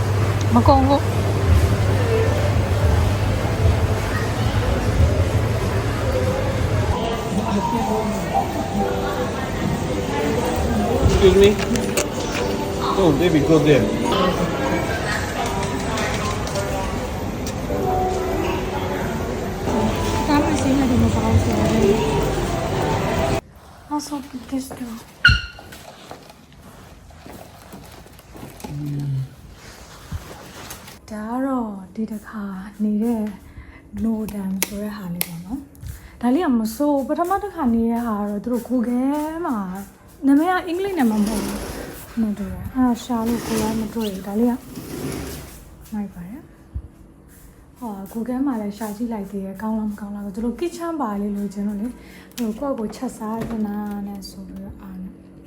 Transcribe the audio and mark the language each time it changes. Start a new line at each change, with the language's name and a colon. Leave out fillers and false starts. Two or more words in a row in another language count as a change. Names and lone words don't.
Chinese: 没讲过。
English: Excuse me? Oh, baby, go there.
Chinese: 咱们现在怎么搞起来的？我说不得的。
Burmese: ဒါကတော့ဒီတစ်ခါနေတဲ့ Nodam ဆိုတဲ့ဟာလေးပေါ့နော်။ဒါလေးကမဆိုးပထမတစ်ခါနေတဲ့ ဟာကတော့သူတို့ Google မှာနာမည်ကအင်္ဂလိပ်နာမည်မဟုတ်ဘူး။မတွေ့ရ။အဲ့ဒါရှာလို့ကိုယ်ကမတွေ့ဘူး။ဒါလေးကနိုင်ပါတယ်။ဟော Google မှာလည်းရှာကြည့်လိုက်သေးတယ်။ကောင်းလားမကောင်းလားကိုသူတို့ kitchen ပါလေးလို့ကျွန်တော်လေဟိုကိုယ့်ကိုချက်စားရနာနဲ့ဆိုပြီးတော့အားနေ